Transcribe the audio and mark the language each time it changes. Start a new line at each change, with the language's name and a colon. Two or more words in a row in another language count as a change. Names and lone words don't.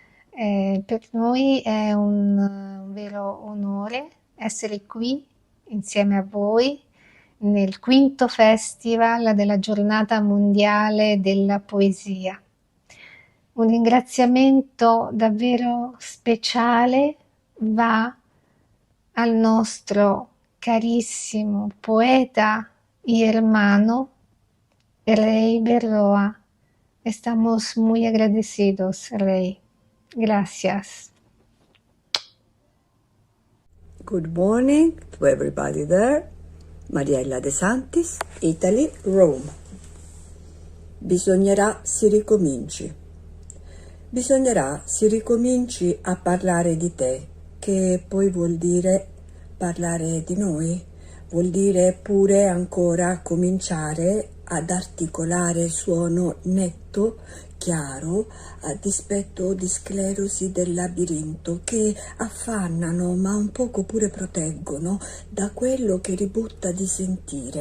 Italian: Per noi è un vero onore essere qui insieme a voi nel quinto Festival della Giornata Mondiale della Poesia. Un ringraziamento davvero speciale va al nostro carissimo
Spanish: poeta y hermano
Italian: Rey Berroa.
Spanish: Estamos muy agradecidos, Rey. Gracias.
English: Good morning to everybody there. Mariella De Santis, Italy, Rome.
Italian: Bisognerà si ricominci. Bisognerà si ricominci a parlare di te, che poi vuol dire parlare di noi, vuol dire pure ancora cominciare ad articolare il suono netto, chiaro, a dispetto di sclerosi del labirinto che affannano ma un poco pure proteggono da quello che ributta di sentire.